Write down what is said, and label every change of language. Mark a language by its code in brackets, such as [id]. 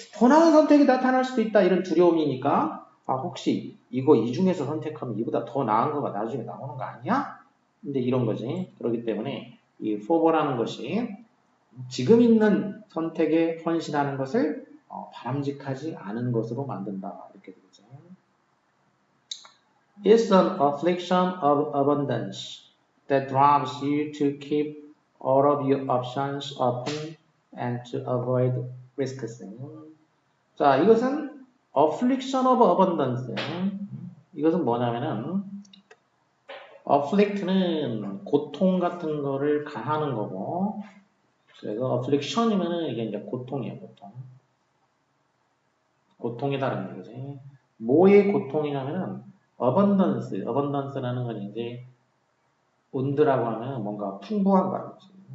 [ko] 더 나은 선택이 나타날 수도 있다, 이런 두려움이니까 혹시 이 중에서 선택하면 이보다 더 나은 거가 나중에 나오는 거 아니야? 근데 이런 거지. 그렇기 때문에 이 for라는 것이 지금 있는 선택에 헌신하는 것을 바람직하지 않은 것으로 만든다. 이렇게 되죠. [en] It's an affliction of abundance that drives you to keep all of your options open and to avoid risks. [ko] 자, 이것은 affliction of abundance. 이것은 뭐냐면은 afflict는 고통 같은 거를 가하는 거고, 그래서 affliction이면은 이게 이제 고통이에요, 고통. 고통이다라는 얘기지. 뭐의 고통이냐면은 abundance라는 건 이제 온드라고 하면 뭔가 풍부한 거지.